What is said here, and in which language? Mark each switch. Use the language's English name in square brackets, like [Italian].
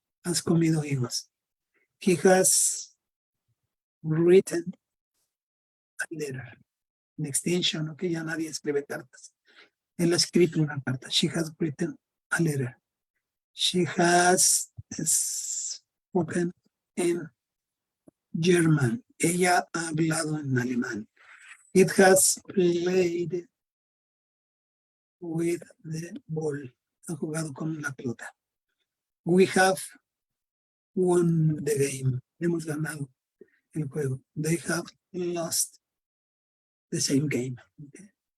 [Spanish] Has comido higos. [English] He has written a letter. [Spanish] En extension, ok, ya nadie escribe cartas. Él ha escrito una carta. [English] She has written a letter. She has spoken in German. [Spanish] Ella ha hablado en alemán. [English] It has played with the ball. [Spanish] Ha jugado con la pelota. [English] We have won the game. [Spanish] Hemos ganado el juego. [English] They have lost the same game. Okay?